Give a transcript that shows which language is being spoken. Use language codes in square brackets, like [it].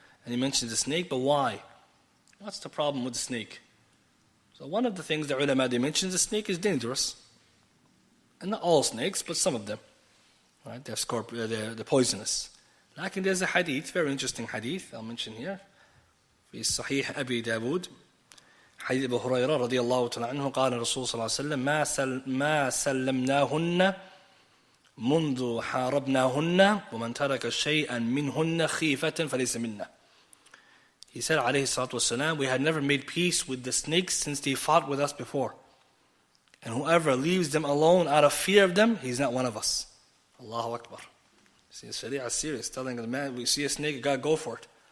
[en] And he mentions the snake, but why? What's the problem with the snake? So one of the things the ulama, they mention, the snake is dangerous. And not all snakes, but some of them. Right? They're poisonous. Like there's a hadith, very interesting hadith, I'll mention here. [ar] في صحيح أبي داود حديث أبو هريرة رضي الله تعالى عنه قال الرسول صلى الله عليه وسلم ما سلمناهن منذ حاربناهن ومن ترك شيئا منهن خيفة فليس منا. [en] He said [ar] عليه الصلاة والسلام, [en] we had never made peace with the snakes since they fought with us before. And whoever leaves them alone out of fear of them, he's not one of us. Allahu Akbar. See, Sharia is serious, telling the man, we see a snake, you gotta go for it.